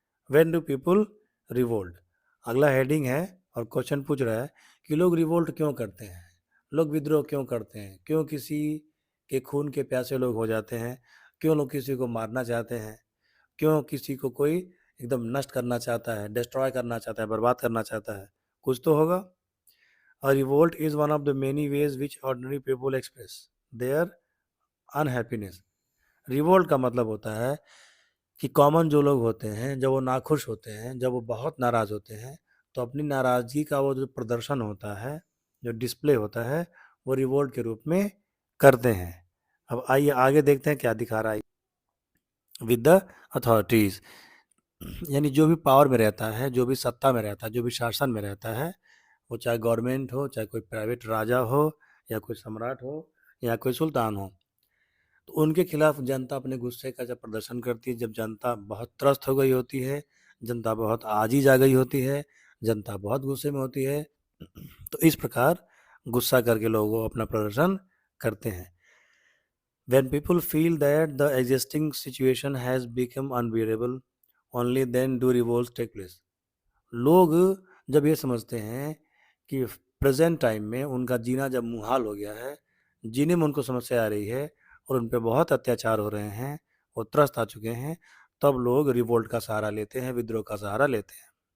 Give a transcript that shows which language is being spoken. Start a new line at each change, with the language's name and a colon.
English: when do people revolt,
Hindi: अगला heading है और क्वेश्चन पूछ रहा है कि लोग रिवोल्ट क्यों करते हैं, लोग विद्रोह क्यों करते हैं, क्यों किसी के खून के प्यासे लोग हो जाते हैं, क्यों लोग किसी को मारना चाहते हैं, क्यों किसी को कोई एकदम नष्ट करना चाहता है, डिस्ट्रॉय करना चाहता है, बर्बाद करना चाहता है, कुछ तो होगा।
English: A revolt is one of the many ways which ordinary people express their unhappiness.
Hindi: Revolt का मतलब होता है कि कॉमन जो लोग होते हैं, जब वो नाखुश होते हैं, जब वो बहुत नाराज़ होते हैं, तो अपनी नाराज़गी का वो जो प्रदर्शन होता है, जो डिस्प्ले होता है, वो रिवोल्ट के रूप में करते हैं। अब आइए आगे देखते हैं क्या दिखा रहा है।
English: with the authorities,
Hindi: यानी जो भी पावर में रहता है, जो भी सत्ता में रहता है, जो भी शासन में रहता है, वो चाहे गवर्नमेंट हो, चाहे कोई प्राइवेट राजा हो, या कोई सम्राट हो, या कोई सुल्तान हो, तो उनके खिलाफ जनता अपने गुस्से का जब प्रदर्शन करती है, जब जनता बहुत त्रस्त हो गई होती है, जनता बहुत आजीज आ गई होती है, जनता बहुत गुस्से में होती है, तो इस प्रकार गुस्सा करके लोग अपना प्रदर्शन करते हैं।
English: When people feel that the existing situation has become unbearable, only then do revolts take place.
Hindi: लोग जब ये समझते हैं कि प्रेजेंट टाइम में उनका जीना जब मुहाल हो गया है, जीने में उनको समस्या आ रही है और उन पर बहुत अत्याचार हो रहे हैं, वो त्रस्त आ चुके हैं, तब लोग रिवोल्ट का सहारा लेते हैं, विद्रोह का सहारा लेते हैं।